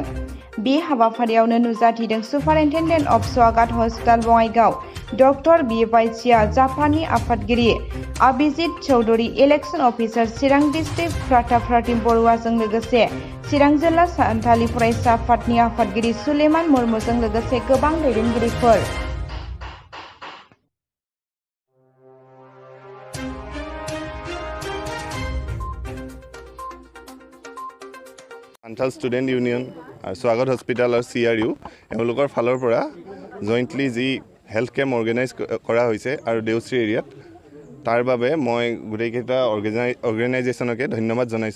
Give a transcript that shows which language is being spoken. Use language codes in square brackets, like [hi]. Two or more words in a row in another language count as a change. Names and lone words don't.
[brx] बे हाबाफारियावनो नुजाथिदों [en] superintendent of Swagat Hospital [brx] बङाइगाव डक्टर बि बायसिया, जापाननि आफादगिरि अभिजित चौधुरी, [en] election officer [brx] चिरां डिस्ट्रिक्ट प्रताप बरुवाजों लोगोसे चिरां जिल्ला सानथालि फरायसा आफादनि आफादगिरि सुलेमान मुर्मुजों लोगोसे गोबां दैदेनगिरिफोर। [as] সান্থাল ষ্টুডেণ্ট ইউনিয়ন আৰু স্বাগত হস্পিটেল আৰু CRU এওঁলোকৰ ফালৰ পৰা জইণ্টলি যি [en] health camp organise [as] কৰা হৈছে আৰু দেওশ্ৰী এৰিয়াত, তাৰ বাবে মই গোটেইকেইটা অৰ্গেনাইজেশ্যনকে ধন্যবাদ জনাইছোঁ।